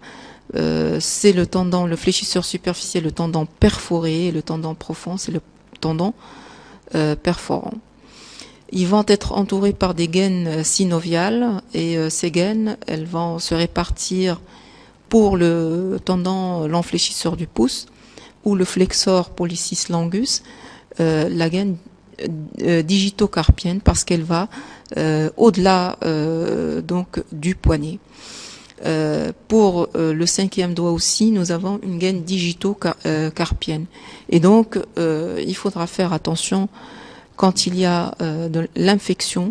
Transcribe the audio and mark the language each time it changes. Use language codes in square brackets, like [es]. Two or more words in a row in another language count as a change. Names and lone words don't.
[fr] C'est le tendon, le fléchisseur superficiel, le tendon perforé, et le tendon profond, c'est le tendon perforant. Ils vont être entourés par des gaines synoviales, et ces gaines, elles vont se répartir pour le tendon long fléchisseur du pouce ou le [la] flexor pollicis longus, [fr] la gaine digitocarpienne, parce qu'elle va au-delà donc du poignet. Pour le cinquième doigt aussi, nous avons une gaine digitocarpienne. Et donc, il faudra faire attention quand il y a de l'infection.